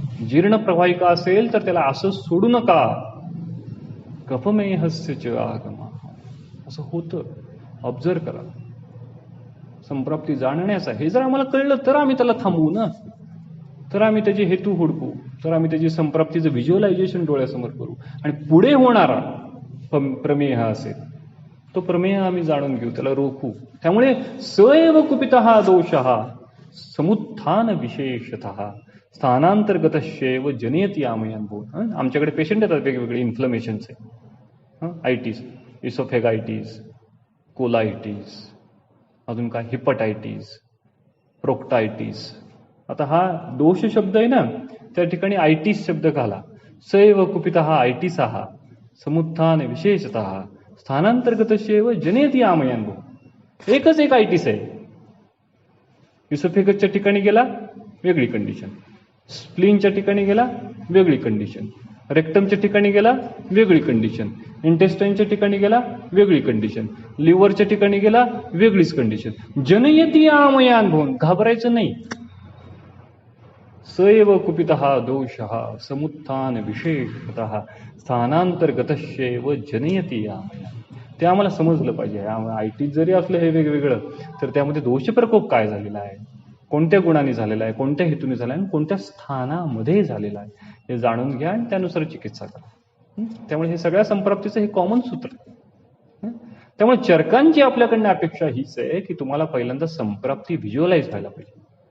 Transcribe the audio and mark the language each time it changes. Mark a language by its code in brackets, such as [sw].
[mr] जीर्ण प्रवाहिका असेल तर त्याला असं सोडू नका. [sa] कफमेहस्य च आगमा [mr] असं होतं. ऑब्झर्व करा. संप्राप्ती जाणण्याचा हे जर आम्हाला कळलं तर आम्ही त्याला थांबवू ना, तर आम्ही त्याचे हेतू हुडकू, तर आम्ही त्याची संप्राप्तीचं व्हिज्युअलायझेशन डोळ्यासमोर करू आणि पुढे होणारा प्रमेय असेल तो प्रमेय आम्ही जाणून घेऊ, त्याला रोखू. त्यामुळे [sa] स एव कुपितः दोषः समुत्थान विशेषतः स्थानांतर्गतश्चैव जनयति आमयानुभव. [mr] आमच्याकडे पेशंट येतात वेगवेगळे इन्फ्लमेशनचे, आयटीस, इसोफेगायटीस, कोलायटीस, अजून काय हिपटायटीस, प्रोक्टायटीस. आता हा दोष शब्द आहे ना, त्या ठिकाणी आयटीस शब्द घाला. [sa] सैव कुपितः आयटीसः समुत्थान विशेषतः स्थानांतर्गतश्चैव जनयति आमयानुभव. [mr] एकच एक आयटीस आहे. इसोफेगसच्या ठिकाणी गेला वेगळी कंडिशन, स्प्लीनच्या ठिकाणी गेला वेगळी कंडिशन, रेक्टमच्या ठिकाणी गेला वेगळी कंडिशन, इंटेस्टाईनच्या ठिकाणी गेला वेगळी कंडिशन, लिव्हरच्या ठिकाणी गेला वेगळीच कंडिशन. [sa] जनयति आमयानुभव. [mr] घाबरायचं नाही. [sa] स एव कुपितः दोषः समुत्थान विशेषतः स्थानांतर्गतश्चैव जनयति आमयानुभव. [mr] ते आम्हाला समजलं पाहिजे. आयटी जरी असलं हे वेगवेगळं तर त्यामध्ये दोष प्रकोप काय झालेला आहे, कोणत्या गुणाने झालेला आहे, कोणत्या हेतूने झाला आहे आणि कोणत्या स्थानामध्ये झालेला आहे हे जाणून घ्या आणि त्यानुसार चिकित्सा करा. त्यामुळे हे सगळ्या संप्राप्तीचं हे कॉमन सूत्र. त्यामुळे चरकांची आपल्याकडनं अपेक्षा हीच आहे की तुम्हाला पहिल्यांदा संप्राप्ती व्हिज्युअलाइज व्हायला पाहिजे.